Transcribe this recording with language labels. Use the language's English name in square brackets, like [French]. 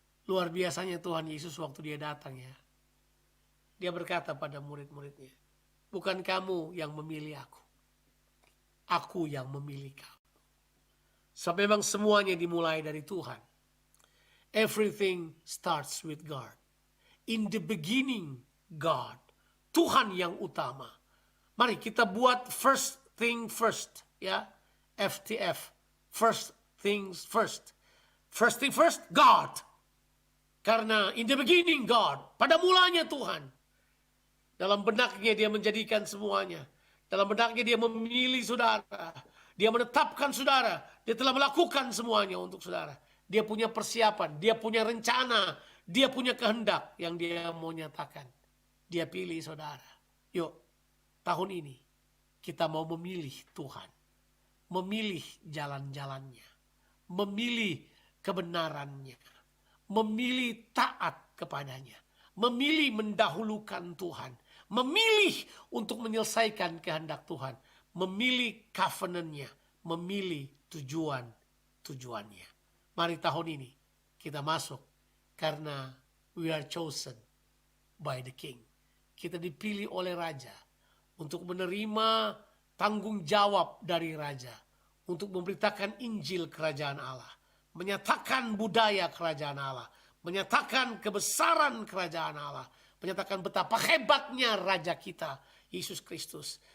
[Indonesian] Luar biasanya Tuhan Yesus waktu dia datang ya. Dia berkata pada murid-muridnya, bukan kamu yang memilih aku yang memilih kamu. So memang semuanya dimulai dari Tuhan. [English] Everything starts with God. In the beginning, God. [Indonesian] Tuhan yang utama. Mari kita buat [English] first thing first. [Indonesian] Ya, FTF. [English] First things first. First thing first, God. Karena in the beginning God. [Indonesian] Pada mulanya Tuhan. Dalam benaknya dia menjadikan semuanya. Dalam benaknya dia memilih saudara. Dia menetapkan saudara. Dia telah melakukan semuanya untuk saudara. Dia punya persiapan. Dia punya rencana. Dia punya kehendak yang dia mau nyatakan. Dia pilih saudara. Yuk, tahun ini kita mau memilih Tuhan. Memilih jalan-jalannya. Memilih kebenarannya. Memilih taat kepadanya. Memilih mendahulukan Tuhan. Memilih untuk menyelesaikan kehendak Tuhan. Memilih covenant-nya. Memilih tujuannya. Mari tahun ini kita masuk. [English] Karena we are chosen by the King. [Indonesian] Kita dipilih oleh Raja untuk menerima tanggung jawab dari Raja. Untuk memberitakan Injil kerajaan Allah. Menyatakan budaya kerajaan Allah. Menyatakan kebesaran kerajaan Allah. Menyatakan betapa hebatnya Raja kita, Yesus Kristus.